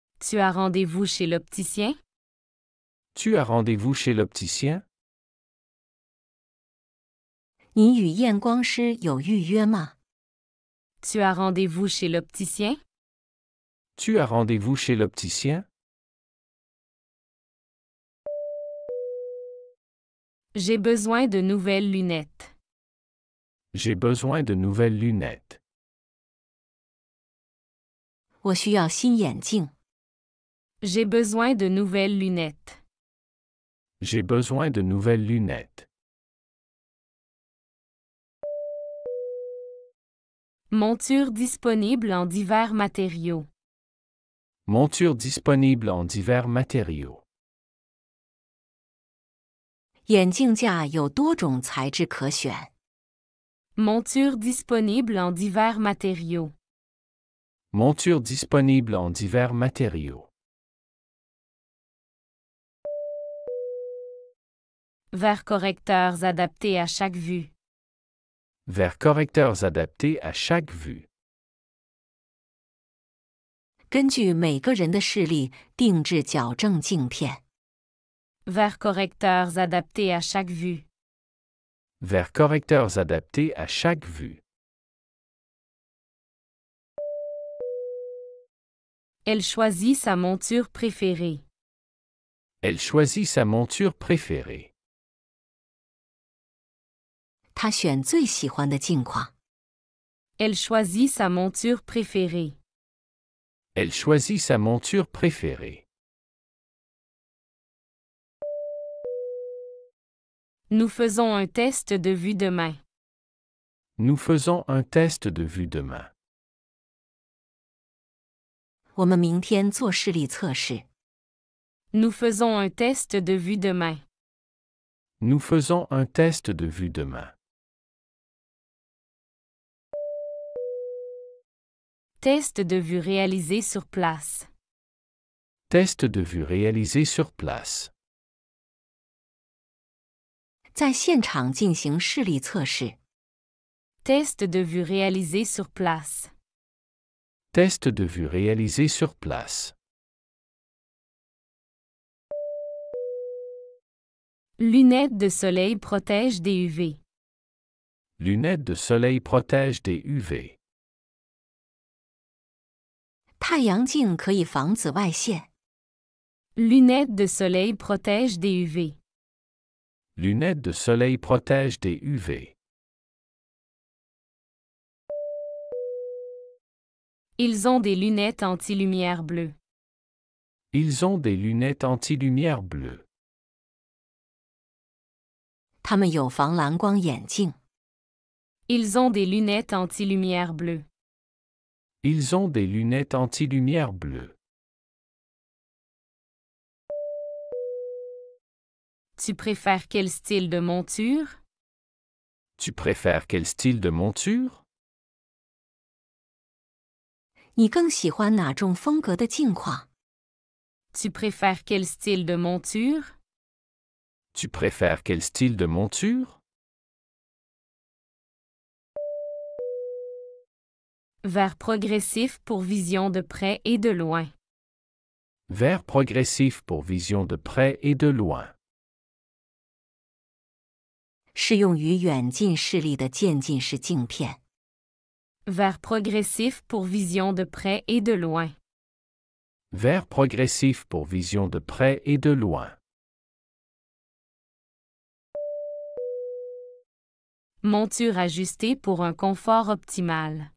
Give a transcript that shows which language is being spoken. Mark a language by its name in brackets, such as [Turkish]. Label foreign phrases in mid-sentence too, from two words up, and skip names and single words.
[French] Tu as rendez-vous chez l'opticien? Tu as rendez-vous chez l'opticien? [Chinese] 你与验光师有预约吗？ [French] Tu as rendez-vous chez l'opticien? Tu as rendez-vous chez l'opticien? J'ai besoin de nouvelles lunettes. J'ai besoin de nouvelles lunettes. [Chinese] 我需要新眼镜。 [French] J'ai besoin de nouvelles lunettes. J'ai besoin de nouvelles lunettes. Monture disponible en divers matériaux. Monture disponible en divers matériaux. [Chinese] 眼镜架有多种材质可选。 [French] Monture disponible en divers matériaux. Monture disponible en divers matériaux. Verres correcteurs adaptés à chaque vue. Vers correcteurs adaptés à chaque vue. [Chinese] 根据每个人的视力定制矫正镜片。 [French] Verres correcteurs adaptés à chaque vue. Vers correcteurs adaptés à chaque vue. Elle choisit sa monture préférée. Elle choisit sa monture préférée. [Chinese] 他选最喜欢的镜框。 [French] Elle choisit sa monture préférée. Elle choisit sa monture préférée. Nous faisons un test de vue demain. Nous faisons un test de vue demain. [Chinese] 我们明天做视力测试。 [French] Nous faisons un test de vue demain. Nous faisons un test de vue demain. Test de vue réalisé sur place. Test de vue réalisé sur place. [Chinese] 在现场进行视力测试。 [French] Test de vue réalisé sur place. Test de vue réalisé sur place. Lunettes de soleil protègent des UV. Lunettes de soleil protègent des UV. [Chinese] 太阳镜可以防紫外线。 [French] Lunettes de soleil protègent des UV. Lunettes de soleil protègent des UV. Ils ont des lunettes anti-lumière bleue. Ils ont des lunettes anti-lumière bleues. [Chinese] 他们有防蓝光眼镜。 [French] Ils ont des lunettes anti-lumière bleue. Ils ont des lunettes anti-lumière bleues. Tu préfères quel style de monture? Tu préfères quel style de monture? [Chinese] 你更喜欢哪种风格的镜框？ [French] Tu préfères quel style de monture? Tu préfères quel style de monture? Verre progressif pour vision de près et de loin. Verre progressif pour vision de près et de loin. [Chinese] 适用于远近视力的渐进式镜片。 [French] Verre progressif pour vision de près et de loin. Verre progressif pour vision de près et de loin. Monture ajustée pour un confort optimal.